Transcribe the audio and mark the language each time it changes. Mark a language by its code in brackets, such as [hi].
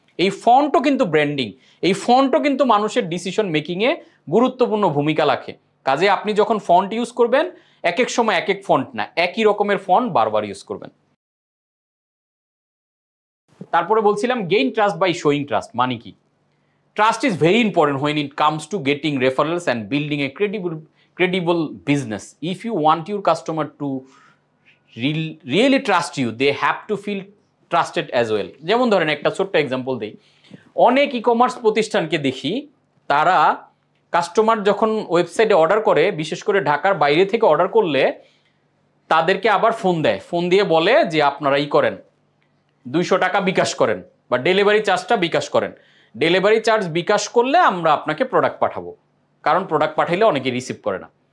[bn] এই ফন্টও কিন্তু ব্র্যান্ডিং, এই ফন্টও কিন্তু মানুষের ডিসিশন মেকিংয়ে গুরুত্বপূর্ণ ভূমিকা রাখে। কাজে আপনি যখন ফন্ট ইউজ করবেন এক এক সময় এক এক ফন্ট না, একই রকমের ফন্ট বারবার ইউজ করবেন। তারপরে বলছিলাম [en] gain trust by showing trust [bn] মানে কি? [en] Trust is very important when it comes to getting referrals and building a credible business. If you want your customer to really trust you, they have to feel trusted as well. [bn] যেমন ধরেন একটা ছোট্ট example দিই, অনেক e commerce প্রতিষ্ঠানকে দেখি তারা customer যখন ওয়েবসাইটে অর্ডার করে, বিশেষ করে ঢাকার বাইরে থেকে অর্ডার করলে তাদেরকে আবার ফোন দেয়, ফোন দিয়ে বলে যে আপনারা ই করেন 200 টাকা বিকাশ করেন বা ডেলিভারি চার্জটা বিকাশ করেন, ডেলিভারি চার্জ বিকাশ করলে আমরা আপনাকে প্রোডাক্ট পাঠাবো, কারণ প্রোডাক্ট পাঠাইলে অনেকে রিসিভ করে না।